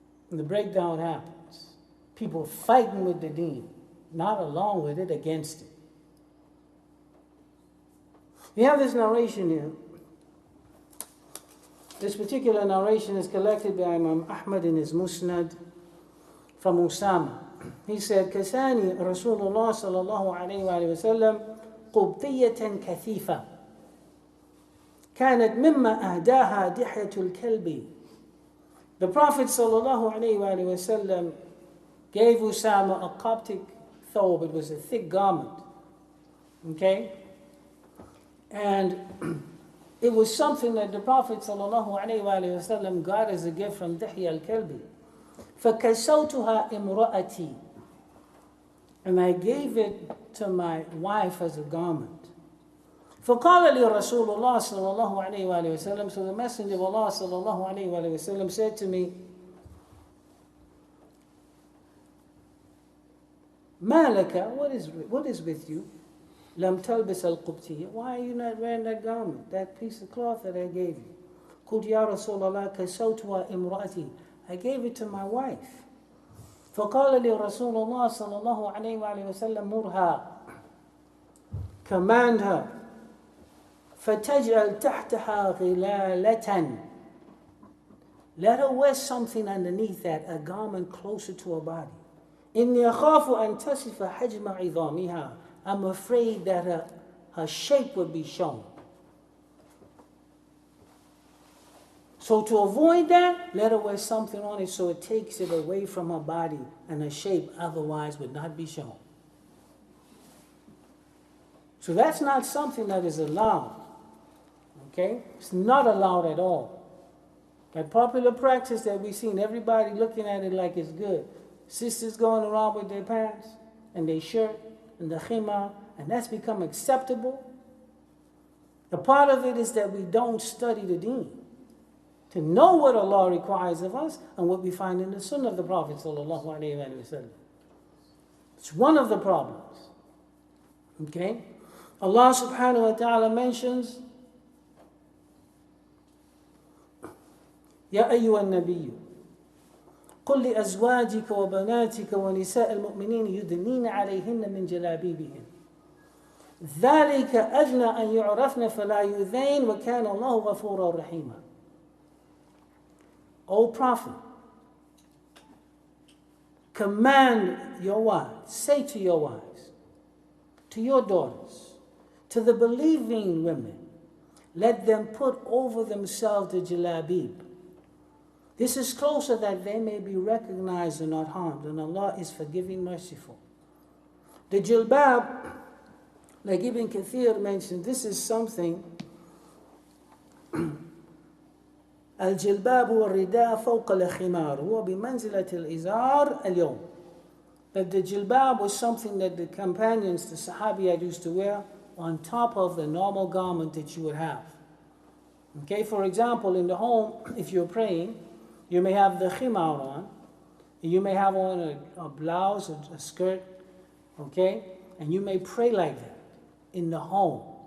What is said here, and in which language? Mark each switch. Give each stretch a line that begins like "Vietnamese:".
English: And the breakdown happens. People fighting with the deen, not along with it, against it. We have this narration here. This particular narration is collected by Imam Ahmad in his Musnad from Usama. He said,
Arabic: كساني رسول الله صلى الله عليه وآله وسلم قبطية كثيفة كانت مما أهداها دحية الكلب.
English: The Prophet
Arabic: صلى الله عليه وآله وسلم
English: gave Usama a Coptic thobe. It was a thick garment. Okay? And it was something that the Prophet sallallahu alayhi wa sallam got as a gift from Dihya al-Kalbi.
Arabic: فَكَسَوْتُهَا إِمْرَأَتِي.
English: And I gave it to my wife as a garment.
Arabic: فَقَالَ لِي رَسُولُ اللَّهِ صلى الله عليه وآله وسلم.
English: So the Messenger of Allah
Arabic: صلى الله عليه وآله وسلم
English: said to me,
Arabic: مَا لَكَ,
English: what is with you?
Arabic: لم تلبس القبطية.
English: Why are you not wearing that garment, that piece of cloth that I gave you?
Arabic: قلت يا رسول الله كسوتها امرأتي.
English: I gave it to my wife.
Arabic: فقال لي رسول الله صلى الله عليه وآله وسلم مرها.
English: Command her.
Arabic: فتجعل تحتها غلالة.
English: Let her wear something underneath that, a garment closer to her body.
Arabic: إني أخاف أن تصف حجم عظامها.
English: I'm afraid that her shape would be shown. So to avoid that, let her wear something on it so it takes it away from her body and her shape otherwise would not be shown. So that's not something that is allowed. Okay? It's not allowed at all. That popular practice that we've seen, everybody looking at it like it's good. Sisters going around with their pants and their shirt and the khimar, and that's become acceptable. A part of it is that we don't study the deen to know what Allah requires of us and what we find in the sunnah of the Prophet sallallahu alaihi wasallam. It's one of the problems. Okay? Allah subhanahu wa ta'ala mentions,
Arabic: يا أيها النبي قل لأزواجك وبناتك ونساء المؤمنين يدنين عليهن من جلابيبهن ذلك أدنى أن يعرفن فلا يؤذين وكان الله غفورا رحيما.
English: O Prophet, command your wives, say to your wives, to your daughters, to the believing women, let them put over themselves the jalabib. This is closer that they may be recognized and not harmed, and Allah is forgiving, merciful. The jilbab, like Ibn Kathir mentioned, this is something.
Arabic: الجلباب والرداء فوق الخمار هو بمنزلة الإزار اليوم.
English: That the jilbab was something that the companions, the Sahabiyat, used to wear on top of the normal garment that you would have. Okay, for example, in the home, if you're praying, you may have the khimar on, you may have on a blouse, a skirt, okay, and you may pray like that in the home.